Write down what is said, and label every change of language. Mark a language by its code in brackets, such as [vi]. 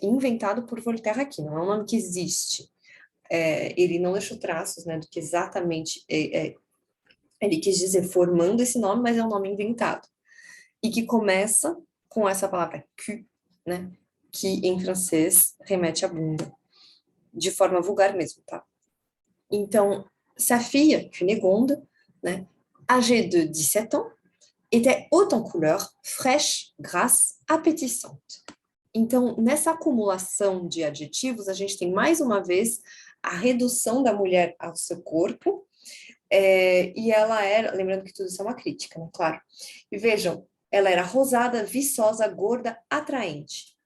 [pt] Inventado por Voltaire aqui, não é um nome que existe. Ele não deixou traços, né, do que exatamente ele quis dizer formando esse nome, mas é um nome inventado. E que começa com essa palavra cul, né? Que em francês remete à bunda, de forma vulgar mesmo, tá? Então, [fr] sa fille, Cunegonde, né, âgée de 17 ans, était haute en couleur, fraîche, grasse, appétissante. [pt] Então, nessa acumulação de adjetivos, a gente tem mais uma vez a redução da mulher ao seu corpo, e ela era, lembrando que tudo isso é uma crítica, né? Claro. E vejam, ela era rosada, viçosa, gorda, atraente.